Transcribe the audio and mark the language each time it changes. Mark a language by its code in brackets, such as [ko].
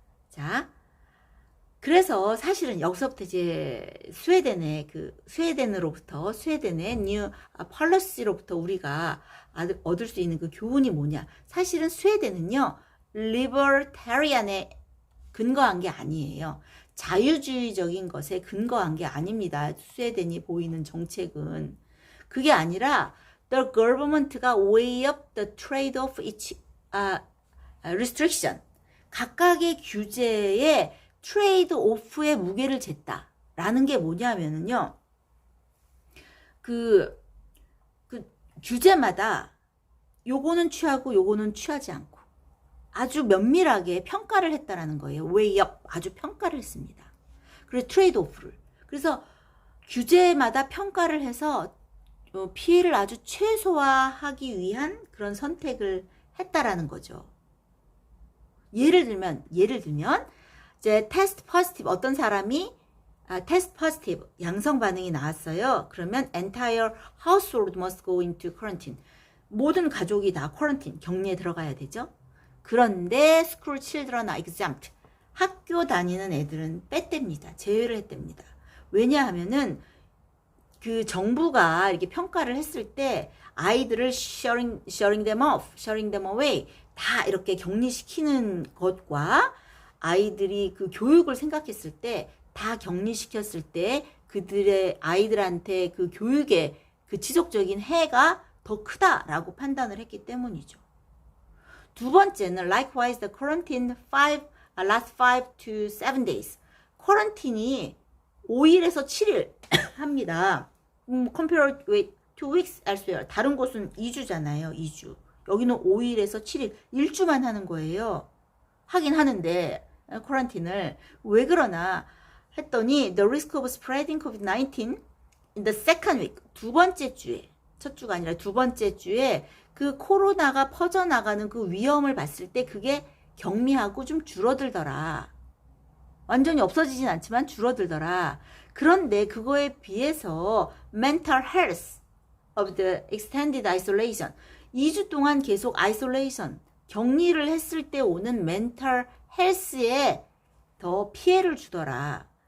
[ko] 자, 그래서 사실은 여기서부터 이제 스웨덴의 뉴 펄러시로부터 우리가 얻을 수 있는 그 교훈이 뭐냐. 사실은 스웨덴은요, 리버테리안에 근거한 게 아니에요. 자유주의적인 것에 근거한 게 아닙니다. 스웨덴이 보이는 정책은. 그게 아니라 [en] the government가 weigh up the trade of each restriction. [ko] 각각의 규제에 트레이드 오프의 무게를 쟀다라는 게 뭐냐면은요. 그 규제마다 요거는 취하고 요거는 취하지 않고 아주 면밀하게 평가를 했다라는 거예요. [en] weigh up, [ko] 아주 평가를 했습니다. 그래서 트레이드 오프를. 그래서 규제마다 평가를 해서 피해를 아주 최소화하기 위한 그런 선택을 했다라는 거죠. 예를 들면 이제 테스트 포지티브 어떤 사람이 테스트 포지티브 양성 반응이 나왔어요. 그러면 [en] entire household must go into quarantine. [ko] 모든 가족이 다 쿼런틴 격리에 들어가야 되죠. 그런데 [en] school children are exempt. [ko] 학교 다니는 애들은 뺐답니다. 제외를 했답니다. 왜냐하면은 그 정부가 이렇게 평가를 했을 때 아이들을 [en] shutting them off, shutting them away [ko] 다 이렇게 격리시키는 것과 아이들이 그 교육을 생각했을 때 다 격리시켰을 때 그들의 아이들한테 그 교육의 그 지속적인 해가 더 크다라고 판단을 했기 때문이죠. 두 번째는 [en] likewise the quarantine last 5 to 7 days. [ko] 쿼런틴이 5일에서 7일 합니다. [en] compared with 2 weeks elsewhere. [ko] 다른 곳은 2주잖아요. 2주. 여기는 5일에서 7일. 1주만 하는 거예요. 하긴 하는데 쿼런틴을 왜 그러나 했더니 [en] the risk of spreading COVID-19 in the second week. [ko] 두 번째 주에 첫 주가 아니라 두 번째 주에 그 코로나가 퍼져나가는 그 위험을 봤을 때 그게 경미하고 좀 줄어들더라. 완전히 없어지진 않지만 줄어들더라. 그런데 그거에 비해서 [en] mental health of the extended isolation [ko] 2주 동안 계속 isolation 격리를 했을 때 오는 mental health에 더 피해를 주더라.